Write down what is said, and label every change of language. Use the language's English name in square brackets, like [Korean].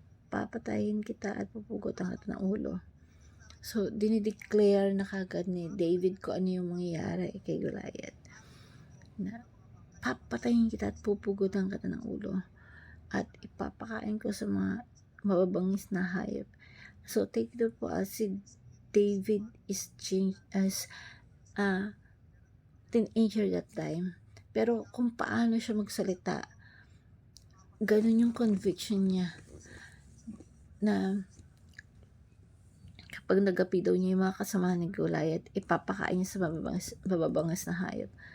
[Filipino] Papatayin kita at pupugutan kita ng ulo. So, dinideclare na kagad ni David kung ano yung mangyayari kay Goliath. Na papatayin kita at pupugutan kita ng ulo. At ipapakain ko sa mga mababangis na hayop. [English] So, take it po as si David is changed as a teenager that time. [Filipino] Pero kung paano siya magsalita, ganun yung conviction niya na kapag nagapi daw niya yung mga kasama ni Goliath, ipapakain niya sa mababangas na hayop.